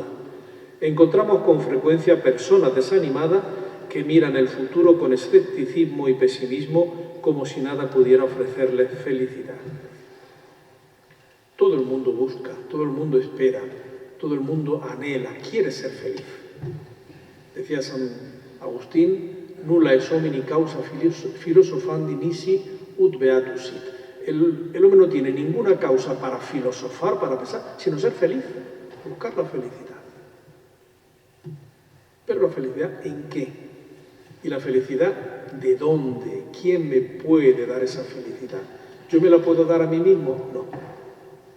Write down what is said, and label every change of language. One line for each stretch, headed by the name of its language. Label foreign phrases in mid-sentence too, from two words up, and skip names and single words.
Spanish: Encontramos con frecuencia personas desanimadas que miran el futuro con escepticismo y pesimismo como si nada pudiera ofrecerles felicidad. Todo el mundo busca, todo el mundo espera, todo el mundo anhela, quiere ser feliz. Decía San Agustín:
Latin: nulla es homini causa philosophandi nisi ut beatus sit.
Spanish: El hombre no tiene ninguna causa para filosofar, para pensar, sino ser feliz, buscar la felicidad. Pero ¿la felicidad en qué? ¿Y la felicidad de dónde? ¿Quién me puede dar esa felicidad? ¿Yo me la puedo dar a mí mismo?